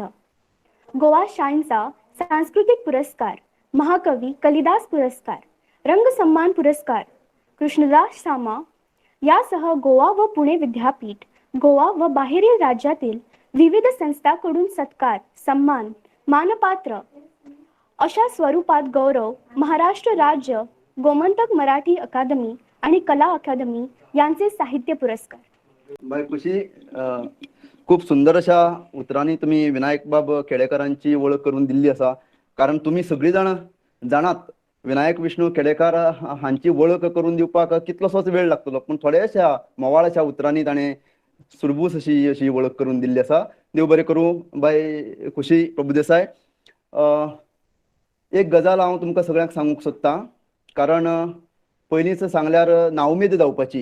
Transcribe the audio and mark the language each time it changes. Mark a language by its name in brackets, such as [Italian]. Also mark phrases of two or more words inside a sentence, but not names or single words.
[Marathi] गोवा शाईनचा सांस्कृतिक पुरस्कार, महाकवी कालिदास पुरस्कार, रंग सन्मान पुरस्कार, कृष्णदास सामा यासह गोवा व पुणे विद्यापीठ, गोवा व बाहेरील राज्यातील विविध संस्थांकडून सत्कार, सन्मान, मानपात्र अशा स्वरूपात गौरव, महाराष्ट्र राज्य गोमंतक मराठी अकादमी आणि कला अकादमी यांचे साहित्य पुरस्कार. [Konkani] बाय खुशी, खूप सुंदर अशा उतरांनी तुम्ही विनायक बाब खेडेकरांची वळख करून दिल्ली आसा. कारण तुम्ही सगळी जाण जाणात विनायक विष्णू खेडेकर हांची वळख करून दिवपाक कितलोसोच वेळ लागतलो, पूण थोड्याशा मोवाळ अशा उतरांनी ताणें सुरबूस अशी वळख करून दिल्ली आसा. देव बरें करूं बाय खुशी प्रभुदेसाय. एक गजाल हांव तुमकां सगळ्यांक सांगूंक सोदतां, कारण पयलींच सांगल्यार नाउमेद जावपाची.